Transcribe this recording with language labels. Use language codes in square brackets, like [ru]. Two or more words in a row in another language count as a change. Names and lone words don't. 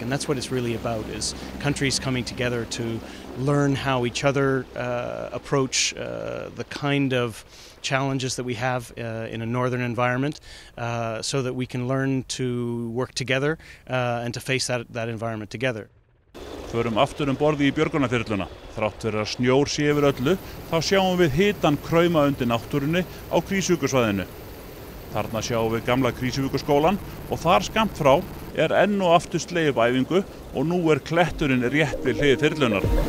[en] And that's what it's really about, is countries coming together to learn how each other approach the kind of challenges that we have in a northern environment, so that we can learn to work together and to face that environment together. [is] Förum aftur borði í björgunarþyrluna. Þrátt fyrir að snjór sé yfir öllu, þá sjáum við hitann krauma undir náttúrunni á Krýsuvíkursvæðinu. Þarna sjáum við gamla Krýsuvíkurskólann og þar skammt frá enn og aftur slegið upp æfingu og nú kletturinn rétt við hlið þyrlunar.